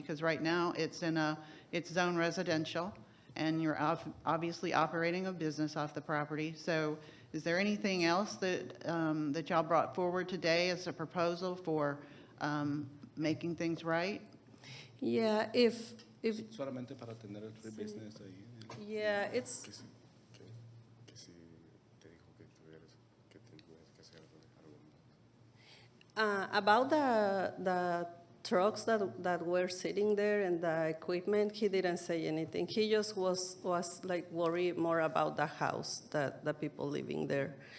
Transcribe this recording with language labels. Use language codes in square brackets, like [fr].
[en] Because right now it's zone residential, and you're obviously operating a business off the property. So is there anything else that y'all brought forward today as a proposal for making things right? Yeah, if [es] Solamente para tener el [en] free business [es] ahí. [en] yeah, it's [es] Que si te dijo que tuvieras que hacer algo más. [en] about the trucks that were sitting there and the equipment. He didn't say anything. He just was like worried more about the house, that the people living there.